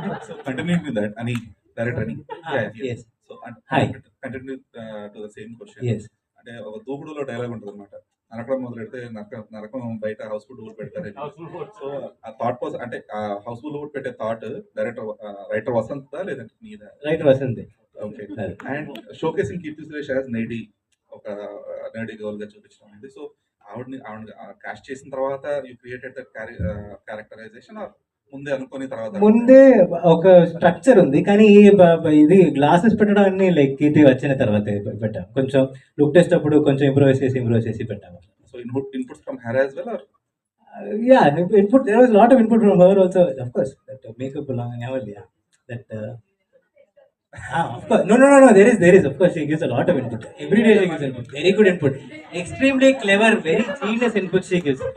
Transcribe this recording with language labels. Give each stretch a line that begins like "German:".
English: So continuing with that, Ani, director Ani. Yes. So Hi. continue to the same question. Yes.
Telugu: అంటే ఒక దూకుడులో dialogue ఉంటుంది అనమాట. నరకడం మొదలెడితే నరకం బయట హౌస్ఫుల్ డోర్ పెడతారు. సో ఆ థాట్ ప్రాసెస్ అంటే ఆ హౌస్ఫుల్ డోర్ పెట్టే థాట్ రైటర్ వసంత లేదంటే మీద?
English: Right Vasanthi. Okay. And showcasing Keerthy Suresh as nerdy,
Telugu: ఒక నేడీ గర్ల్ గా చూపించడం అనేది. సో ఆవిడ కాస్ట్ చేసిన తర్వాత
English: you created that characterisation
Telugu: ముందే అనుకుని తర్వాత? ముందే ఒక స్ట్రక్చర్ ఉంది, కానీ ఇది గ్లాసెస్ పెట్టడం అన్ని లైక్ కీర్తి వచ్చిన తర్వాత పెట్టాం. కొంచెం లుక్ టెస్ట్ అప్పుడు కొంచెం ఇంప్రూవైజ్ చేసి పెట్టాము.
English: So inputs from her as well or? Yeah, input. There was a lot of input from her also. Of course, that makeup belong never. Yeah, that. Of course. No. There is. Of course, she gives a lot of input. Every day she gives input. Very good input. Extremely clever, very genius input she gives.